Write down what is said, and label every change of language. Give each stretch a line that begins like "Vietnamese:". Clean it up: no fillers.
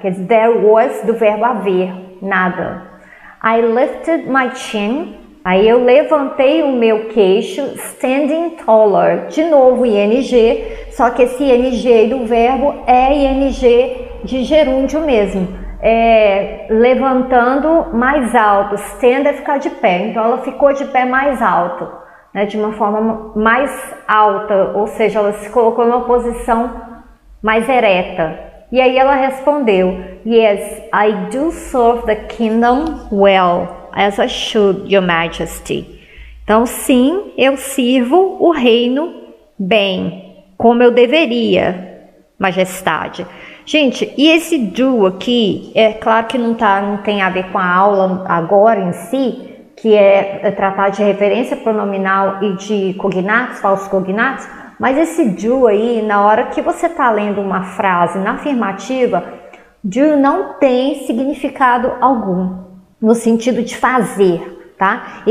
Portuguese: Quer dizer, there was do verbo haver. Nada.
English: I lifted my chin.
Portuguese: Aí eu levantei o meu queixo,
English: standing taller,
Portuguese: de novo ing, só que esse ing do verbo é ing de gerúndio mesmo, levantando mais alto, stand é ficar de pé, então ela ficou de pé mais alto, né, de uma forma mais alta, ou seja, ela se colocou numa posição mais ereta. E aí ela respondeu,
English: Yes, I do serve the kingdom well, as I should, Your Majesty.
Portuguese: Então, sim, eu sirvo o reino bem, como eu deveria, Majestade. Gente, e esse do aqui, é claro que não tem a ver com a aula agora em si, que é tratar de referência pronominal e de cognatos, falsos cognatos, mas esse do aí, na hora que você está lendo uma frase na afirmativa, do não tem significado algum, no sentido de fazer, tá?